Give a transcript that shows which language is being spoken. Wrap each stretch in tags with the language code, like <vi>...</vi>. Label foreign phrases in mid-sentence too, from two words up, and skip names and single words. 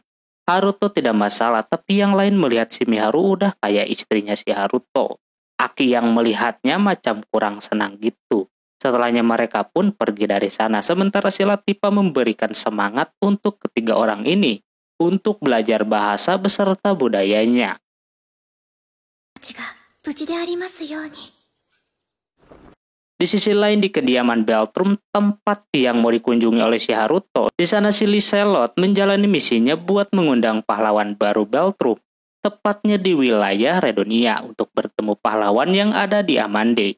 <id>Haruto tidak masalah, tapi yang lain melihat si Miharu udah kayak istrinya si Haruto. Aki yang melihatnya macam kurang senang gitu. Setelahnya mereka pun pergi dari sana, sementara si Latifah memberikan semangat untuk ketiga orang ini untuk belajar bahasa beserta budayanya.</id> <ja>無事でありますように.</ja> <id>Di sisi lain di kediaman Beltrum, tempat yang mau dikunjungi oleh si Haruto, di sana si Liselot menjalani misinya buat mengundang pahlawan baru Beltrum, tepatnya di wilayah Redonia untuk bertemu pahlawan yang ada di Amande.</id>